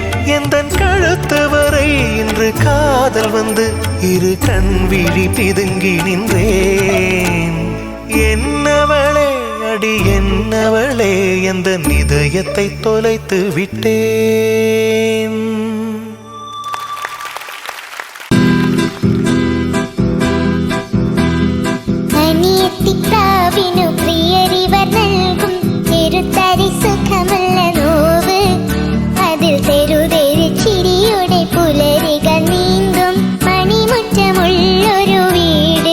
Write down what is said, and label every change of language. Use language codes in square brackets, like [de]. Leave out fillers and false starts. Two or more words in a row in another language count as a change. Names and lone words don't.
[ta] எந்தன் கழுத்து வரை இன்று காதல் வந்து இரு கண் விழி பிதுங்கி நின்றேன். என்னவளே அடி என்னவளே, எந்த இதயத்தை தொலைத்து விட்டேன். [ml] അനിയത്തിക്കാവിനു പ്രിയരിവർ നൽകും ചെറുതരി സുഖമുള്ള നോവ്. അതിൽ തെരുതെരു ചിരിയുടെ പുലരികൾ നീന്തും മണിമുറ്റമുള്ളൊരു വീട്.